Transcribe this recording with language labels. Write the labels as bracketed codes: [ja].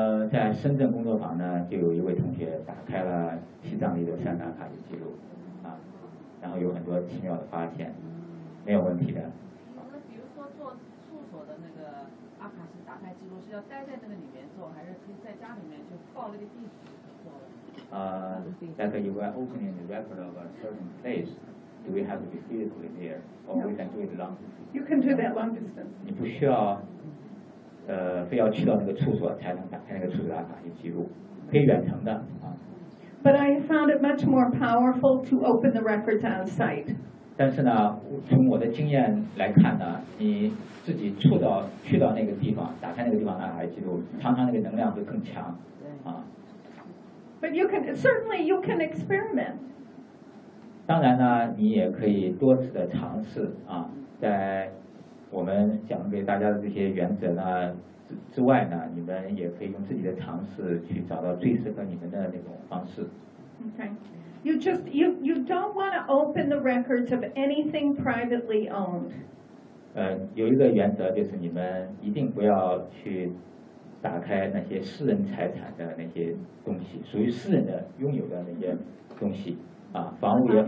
[zh] 在深圳工作坊呢，就有一位同学打开了西藏里的山打卡的记录。然后有很多奇妙的发现，没有问题的。那比如说做处所的那个阿卡西打开记录，是要待在那个里面做，还是可以在家里面就报那个地址做的？ [en] That you are opening the record of a certain place, do we have to be physically there, or we can do it long? You can do that long distance. [zh] 你不需要，非要去到那个处所才能打开那个处所阿卡西记录，可以远程的。 [en] But I found it much more powerful to open the records on site. [zh] 但是呢，从我的经验来看呢，你自己触到去到那个地方，打开那个地方的阿卡西记录，常常那个能量会更强，啊。 [en] But you can certainly you can experiment. [zh] 当然呢，你也可以多次的尝试啊，在我们讲给大家的这些原则呢之外呢，你们也可以用自己的尝试去找到最适合你们的那种方式。 [en] Okay. You just you don't want to open the records of anything privately owned. [zh] 有一个原则就是你们一定不要去打开那些私人财产的那些东西，属于私人的拥有的那些东西啊，房屋也好。